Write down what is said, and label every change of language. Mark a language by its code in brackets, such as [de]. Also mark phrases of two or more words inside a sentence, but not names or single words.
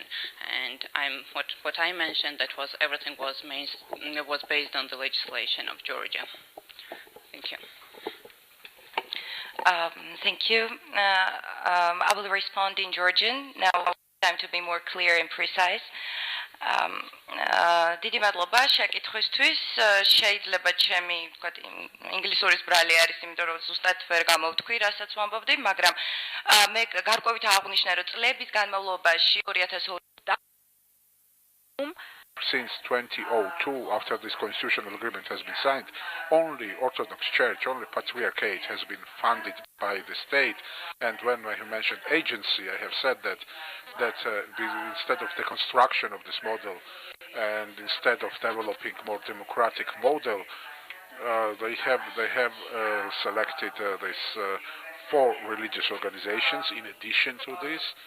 [en] And what I mentioned that was everything was based on the legislation of Georgia. Thank you. Thank you. I will respond in Georgian. Now, time to be more clear and precise. [ka] დიდი მადლობა შეკითხვისთვის. შეიძლება ჩემი, ვთქვათ, ინგლისურის ბრალი არის, იმიტომ რომ ზუსტად ვერ გამოვთქვი, რასაც ვამბობდი, მაგრამ მე გარკვევით აღვნიშნე, რომ წლების განმავლობაში 2002 [en] Since 2002, after this constitutional agreement has been signed, only Orthodox Church, only Patriarchate has been funded by the state. And when I mentioned agency, I have said that instead of the construction of this model and instead of developing more democratic model, they have selected these 4 religious organizations in addition to this.